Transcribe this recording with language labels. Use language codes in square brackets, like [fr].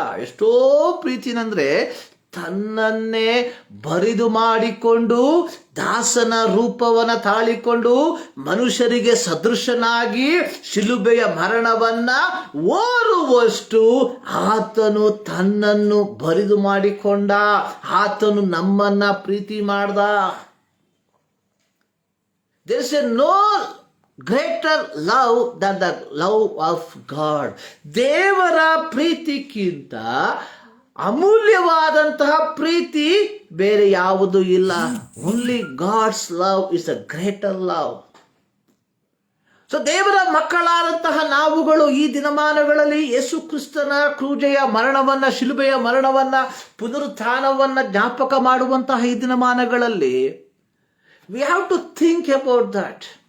[kn] ಎಷ್ಟೋ ಪ್ರೀತಿನಂದ್ರೆ ತನ್ನನ್ನೇ ಬರಿದು ಮಾಡಿಕೊಂಡು, ದಾಸನ ರೂಪವನ್ನ ತಾಳಿಕೊಂಡು, ಮನುಷ್ಯರಿಗೆ ಸದೃಶನಾಗಿ ಶಿಲುಬೆಯ ಮರಣವನ್ನ ಓರುವಷ್ಟು ಆತನು ತನ್ನನ್ನು ಬರಿದು ಮಾಡಿಕೊಂಡ. ಆತನು ನಮ್ಮನ್ನ ಪ್ರೀತಿ ಮಾಡ್ದ. [en] There is no greater love than the love of God. [kn] ದೇವರ ಪ್ರೀತಿಗಿಂತ ಅಮೂಲ್ಯವಾದಂತಹ ಪ್ರೀತಿ ಬೇರೆ ಯಾವುದೂ ಇಲ್ಲ. [en] Only God's love is a greater love. [kn] So ದೇವರ ಮಕ್ಕಳಾದಂತಹ ನಾವುಗಳು ಈ ದಿನಮಾನಗಳಲ್ಲಿ ಯೇಸು ಕ್ರಿಸ್ತನ ಕ್ರೂಜೆಯ ಮರಣವನ್ನ, ಶಿಲುಬೆಯ ಮರಣವನ್ನ, ಪುನರುತ್ಥಾನವನ್ನ ಜ್ಞಾಪಕ ಮಾಡುವಂತಹ ಈ ದಿನಮಾನಗಳಲ್ಲಿ [en] we have to think about that.